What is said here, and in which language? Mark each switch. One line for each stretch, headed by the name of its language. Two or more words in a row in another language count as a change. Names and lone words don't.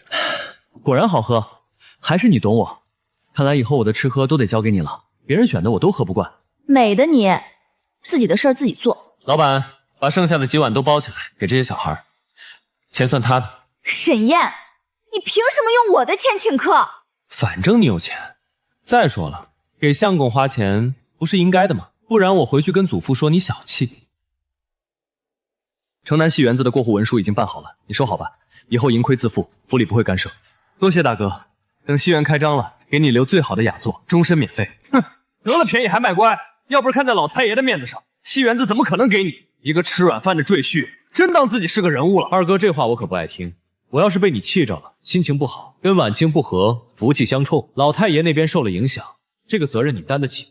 Chinese: 果然好喝，還是你懂我。看來以後我的吃喝都得交給你了，別人選的我都喝不慣。美的你，自己的事兒自己做。老闆，把剩下的幾碗都包起來，給這些小孩。錢算他的。沈燕，你憑什麼用我的錢請客？反正你有錢。再說了，給相公花錢不是應該的嗎？不然我回去跟祖父說你小氣。城南戏園子的過戶文書已經辦好了，你收好吧。以後盈虧自負，府裡不會干涉。多謝大哥，等戲園開張了，給你留最好的雅座，終身免費。哼，得了便宜還賣乖，要不是看在老太爺的面子上，戲園子怎麼可能給你一個吃軟飯的赘婿？真當自己是個人物了。二哥，這話我可不愛聽。我要是被你氣着了，心情不好，跟婉清不和，福氣相衝，老太爺那邊受了影響，這個責任你擔得起？